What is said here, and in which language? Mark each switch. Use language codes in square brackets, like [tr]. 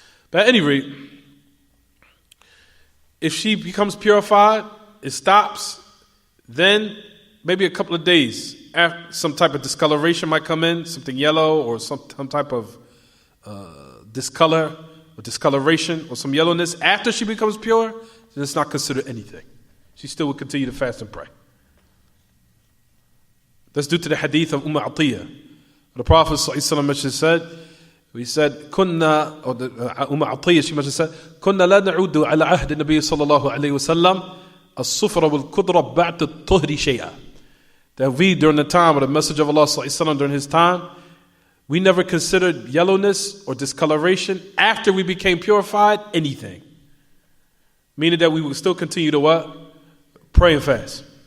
[en] But at any rate, if she becomes purified, it stops, then maybe a couple of days after, some type of discoloration might come in, something yellow or some type of discolor or discoloration or some yellowness. After she becomes pure, then it's not considered anything. She still will continue to fast and pray. That's due to the hadith of Atiyah. The Prophet ﷺ said, [ar] كنا, [en] or Atiyah, she must have said, [ar] كنا لا نعود على عهد النبي صلى الله عليه وسلم الصفر والقدرة بعد الطهر شيئا. [en] That we, during the time of the Messenger of Allah ﷺ, during his time, we never considered yellowness or discoloration after we became purified anything. Meaning that we would still continue to what? Pray and fast.